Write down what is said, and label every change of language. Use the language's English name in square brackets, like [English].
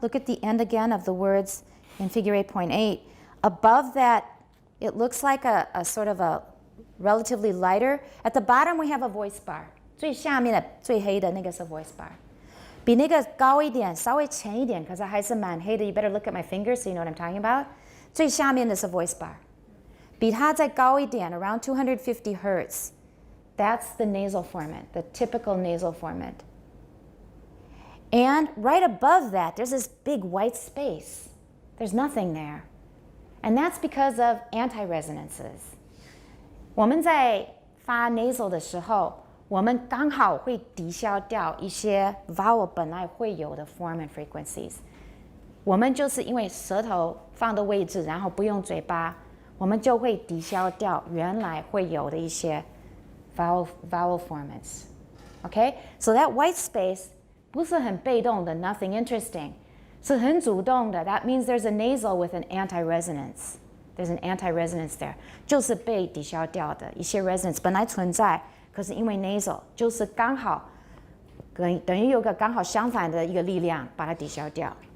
[English] Look at the end again of the words in figure 8.8. Above that, it looks like a sort of a relatively lighter. At the bottom, we have a voice bar. [Chinese] 最下面的最黑的那个是 voice bar. 比那个高一点，稍微浅一点，可是还是蛮黑的。 [English] You better look at my fingers so you know what I'm talking about. [Chinese] 最下面的是 voice bar. 比它再高一点 [English] around 250 hertz. That's the nasal formant, the typical nasal formant. And right above that, there's this big white space. There's nothing there. And that's because of anti-resonances. [Chinese] 我们在发 nasal 的时候，我们刚好会抵消掉一些 vowel 本来会有的 formant frequencies. 我们就是因为舌头放的位置，然后不用嘴巴，我们就会抵消掉原来会有的一些 vowel formants. [English] Okay? So that white space [Chinese] 不是很被动的 [English] nothing interesting. [Chinese] 是很主动的 [English] that means there's a nasal with an anti-resonance. There's an anti-resonance there. [Chinese] 就是被抵消掉的一些 resonance 本来存在，可是因为 nasal 就是刚好等于有个刚好相反的一个力量把它抵消掉。